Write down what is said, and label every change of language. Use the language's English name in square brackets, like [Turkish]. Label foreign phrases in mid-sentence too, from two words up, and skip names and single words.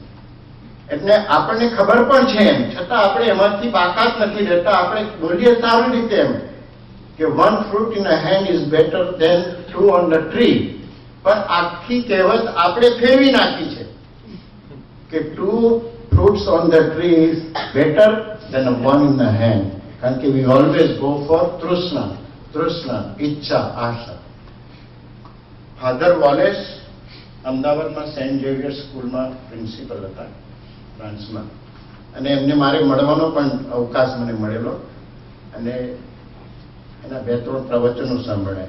[Gujarati] એટલે આપણને ખબર પણ છે એમ છતાં આપણે એમાંથી બાકાત નથી રહેતા. આપણે બોલીએ સારી રીતે એમ કે [English] one fruit in a hand is better than 2 on the tree. [Gujarati] પણ આખી કહેવત આપણે ફેરવી નાખી છે કે [English] 2 fruits on the tree is better than a 1 in the hand. [Gujarati] કારણ કે [English] we always go for [Gujarati] તૃષ્ણા, ઈચ્છા, આશા. ફાધર વોલેસ અમદાવાદમાં સેન્ટ ઝેવિયર સ્કૂલમાં પ્રિન્સિપલ હતા, ફ્રાન્સમાં. અને એમને મારે મળવાનો પણ અવકાશ મને મળેલો અને એના 2-3 પ્રવચનો સાંભળ્યા.